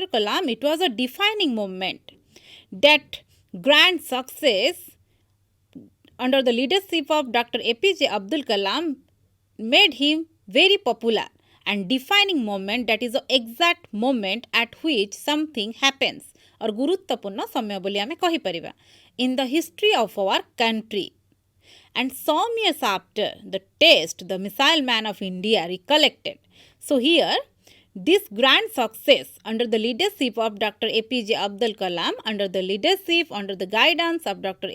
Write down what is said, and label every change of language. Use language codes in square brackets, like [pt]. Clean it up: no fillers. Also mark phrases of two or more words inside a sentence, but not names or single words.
[en] Kalam, it was a defining moment. That grand success under the leadership of Dr. APJ Abdul Kalam made him very popular and defining moment, that is the exact moment at which something happens or [or] ଗୁରୁତ୍ୱପୂର୍ଣ୍ଣ ସମୟ ବୋଲି ଆମେ କହି ପାରିବା [en] in the history of our country. And some years after the test, the Missile Man of India recollected. So here, this grand success under the leadership of Dr. APJ Abdul Kalam, under the guidance of Dr.